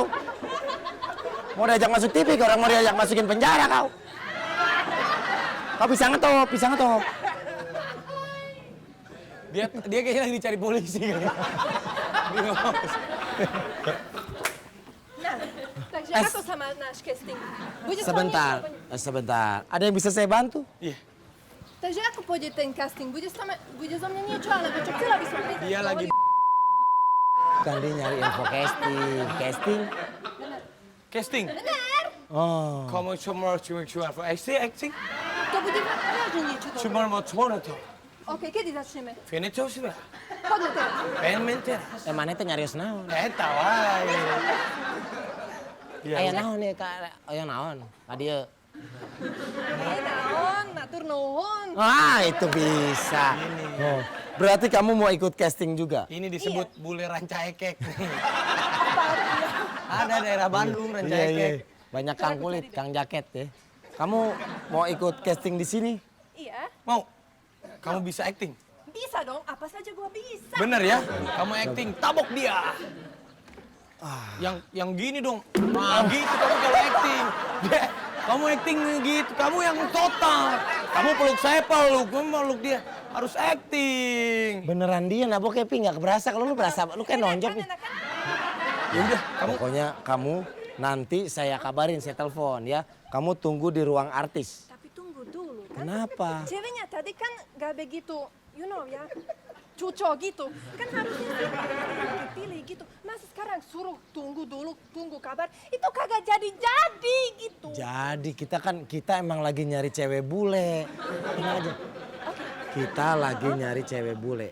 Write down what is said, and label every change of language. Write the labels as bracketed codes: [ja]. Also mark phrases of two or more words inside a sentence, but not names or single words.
[id] Mau diajak masuk TV, orang mau diajak masukin penjara kau. Kau bisa ngetop. dia kayaknya lagi dicari polisi kan. Dia nggak mau. Nah, [sk] takže ako sa má náš casting? Bude s vami [id] Sebentar. Ada yang bisa saya bantu? Iya. [sk] Takže ako pôjde ten casting? Bude zo mňa niečo, alebo čo? Chcela by som prísť. [id] Dia lagi Bukan dia nyari info casting. Casting? casting. Oh. Kamu cuma [en] for acting? [sk] To bude vážne niečo dobré. [id] Cuma mau to. [sk] OK, kedy začneme? [id] Finito sudah. [sk] Poďme teraz. Mente. [su] Mana teh nyarios naon? [id] Tahu aja. [su] Aya naon ya Kak? Aya naon? Adieu. Naon, matur nuhun. [id] Ah, itu bisa. Oh. Berarti kamu mau ikut casting juga? Ini disebut bule ranca ekek. Ada daerah Bandung ranca Iya, iya. ekek. Banyak kang kulit, kang jaket ya. Kamu mau ikut casting di sini? Iya, Mau? Kamu bisa acting? bisa dong. Apa saja gua bisa. Bener ya? Kamu acting, tabok dia. Yang gini dong. Nah, gitu kamu kalau acting. Kamu acting gitu, kamu yang total. Kamu peluk saya peluk, kamu peluk dia. Harus acting. Beneran dia nabok Epi nggak berasa kalau lu berasa lu kan nonjok nih. Ya udah, kamu Pokoknya kamu nanti saya kabarin, saya telepon ya. Kamu tunggu di ruang artis. Tapi tunggu dulu. Kan Kenapa? ceweknya tadi kan gak begitu, [en] you know [id] ya, cucok gitu. Kan harusnya pilih gitu. Masa sekarang suruh tunggu dulu, tunggu kabar. Itu kagak jadi-jadi gitu. Jadi kita emang lagi nyari cewek bule. Tenang aja. Kita lagi nyari cewek bule.